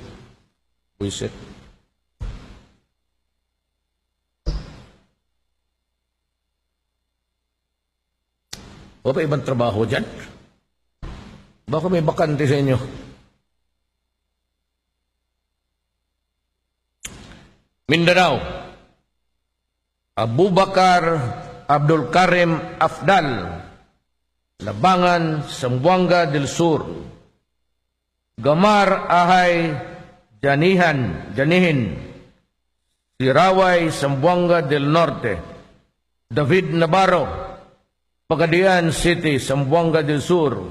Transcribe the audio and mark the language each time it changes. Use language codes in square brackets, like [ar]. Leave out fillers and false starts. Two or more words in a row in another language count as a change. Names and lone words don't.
[tl] Buisit. O pa ibang trabaho dyan? Baka may bakante sa inyo. Mindanao. Abubakar Abdul Karim Afdal, Labangan, Zamboanga del Sur. Gamar Ahay Janihin, Siraway, Zamboanga del Norte. David Navarro, Pagadian City, Zamboanga del Sur.